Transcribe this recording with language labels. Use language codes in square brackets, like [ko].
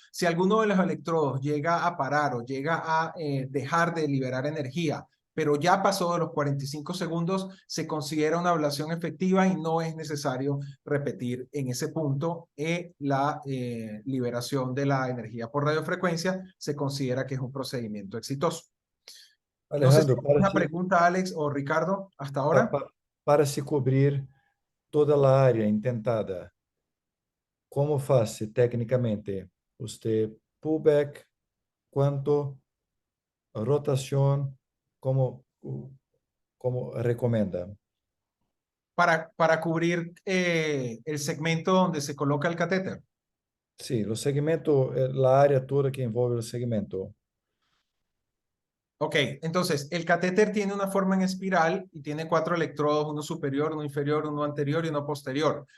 [es] Si alguno de los electrodos llega a parar o llega a dejar de liberar energía, pero ya pasó de los 45 segundos, se considera una ablación efectiva y no es necesario repetir en ese punto la liberación de la energía por radiofrecuencia. Se considera que es un procedimiento exitoso. No sé si Alejandro, hay una pregunta, Alex o Ricardo, hasta ahora. [pt] para se cobrir toda a área intentada, como faz tecnicamente? Usted pullback, quanto, rotação, como recomenda? [es] Para cubrir el segmento donde se coloca el catéter. [pt] Sí, o segmento, la área toda que envolve el segmento. [es] Ok, entonces el catéter tiene una forma en espiral y tiene 4 electrodos, uno superior, uno inferior, uno anterior y uno posterior.